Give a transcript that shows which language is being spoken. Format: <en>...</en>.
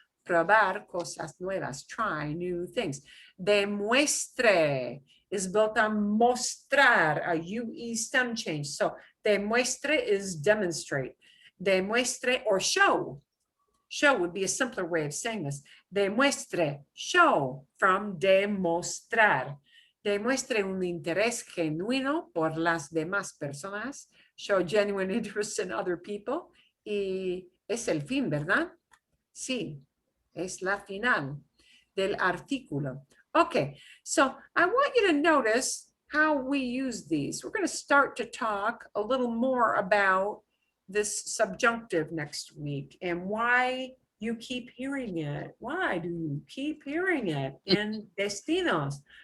<es>Probar cosas nuevas,</es> <en>try new things. Demuestre is built on mostrar, a UE stem change. So demuestre is demonstrate. Demuestre or show. Show would be a simpler way of saying this. Demuestre, show, from demostrar.</en> <es>Demuestre un interés genuino por las demás personas.</es> <en>Show genuine interest in other people.</en> <es>Y es el fin, ¿verdad? Sí, es la final del artículo.</es> <en>Okay, so I want you to notice how we use these. We're going to start to talk a little more about this subjunctive next week and why you keep hearing it. Why do you keep hearing it in Destinos?</en>